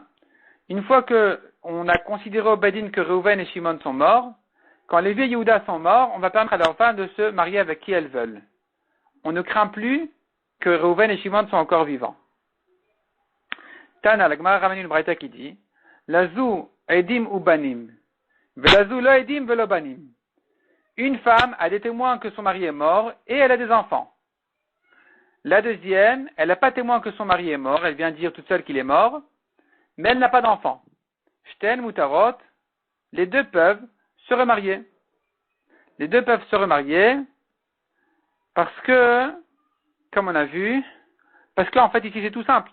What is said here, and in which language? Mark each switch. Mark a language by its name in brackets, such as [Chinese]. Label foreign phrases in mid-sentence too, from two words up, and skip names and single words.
[French] Une fois que on a considéré au Bedin que Reuven et Shimon sont morts, quand Lévi et Yehuda sont morts, on va permettre à leurs femmes de se marier avec qui elles veulent. On ne craint plus que Reuven et Shimon sont encore vivants. Tana, la Gemara ramène une braïta qui dit, [Hebrew] לזו עדים ובנים ולזו לא עדים ולא בנים. [French] Une femme a des témoins que son mari est mort et elle a des enfants. La deuxième, elle n'a pas témoin que son mari est mort, elle vient dire toute seule qu'il est mort, mais elle n'a pas d'enfant. [Hebrew] שתיהן מותרות, [French] les deux peuvent se remarier. Les deux peuvent se remarier parce que, comme on a vu, parce qu'en fait ici c'est tout simple.